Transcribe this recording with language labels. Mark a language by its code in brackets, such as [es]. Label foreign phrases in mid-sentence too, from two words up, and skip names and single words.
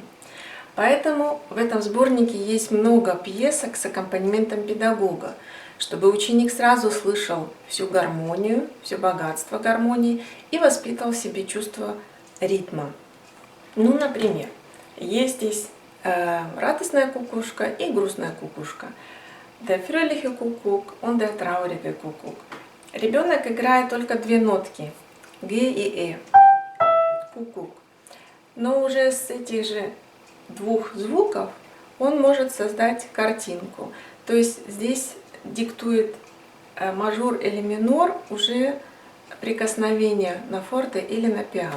[ru] Поэтому в этом сборнике есть много пьесок с аккомпанементом педагога, чтобы ученик сразу слышал всю гармонию, все богатство гармонии и воспитывал в себе чувство ритма. Ну, например, есть здесь радостная кукушка и грустная кукушка. [de] Der fröhliche Kuckuck und der traurige Kuckuck. [ru] Ребенок играет только две нотки Г и Э. Кукук. Но уже с этих же двух звуков он может создать картинку. То есть здесь диктует мажор или минор уже прикосновение на форте или на пиано.